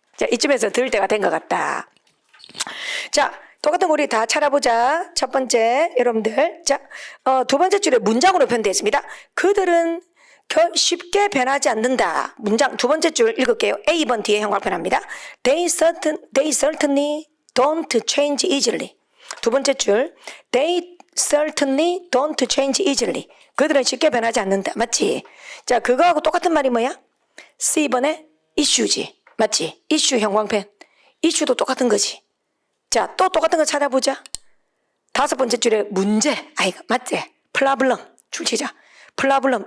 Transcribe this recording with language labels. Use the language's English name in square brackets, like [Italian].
[Korean] 자, 이쯤에서 들을 때가 된 것 같다. 자, 똑같은 거 우리 다 찾아보자. 첫 번째, 여러분들. 자, 두 번째 줄에 문장으로 표현되어 그들은 쉽게 변하지 않는다. 문장 두 번째 줄 읽을게요. A번 뒤에 형광펜 합니다. [English] They certainly don't change easily. [Korean] 두 번째 줄. [English] They certainly don't change easily. [Korean] 그들은 쉽게 변하지 않는다. 맞지? 자, 그거하고 똑같은 말이 뭐야? C번에 issue지. 맞지? issue 형광펜. issue도 똑같은 거지. 자, 또 똑같은 거 찾아보자. 다섯 번째 줄에 문제. 아이가 맞지? 플라블럼. 출치자. 플라블럼.